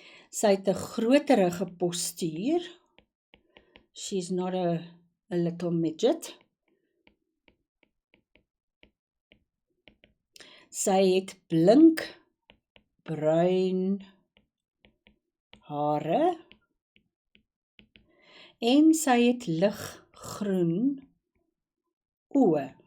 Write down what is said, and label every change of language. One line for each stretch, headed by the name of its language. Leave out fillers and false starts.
Afrikaans: Sy het 'n groterige postuur.
English: She's not a little midget.
Afrikaans: Sy het blink bruin hare en sy het liggroen oë.